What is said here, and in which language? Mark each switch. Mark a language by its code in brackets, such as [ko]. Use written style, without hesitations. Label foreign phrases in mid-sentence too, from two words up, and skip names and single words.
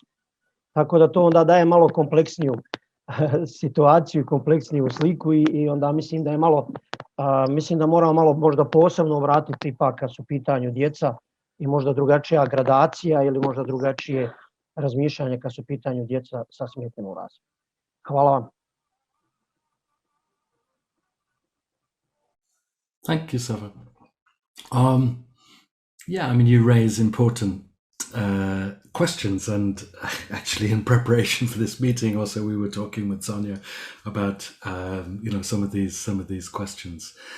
[bs] Tako da to onda daje malo kompleksniju situaciju, kompleksniju sliku i onda mislim da je malo, mislim da moramo malo možda posebno vratiti ipak kad su u pitanju djeca i možda drugačija gradacija ili možda drugačije razmišljanje kad su u pitanju djeca sa smetnjama u razvoju. Hvala vam. [en] Thank you, Sava. Yeah, I mean, you raise important questions, and actually in preparation for this meeting also we were talking with Sonia about some of these questions.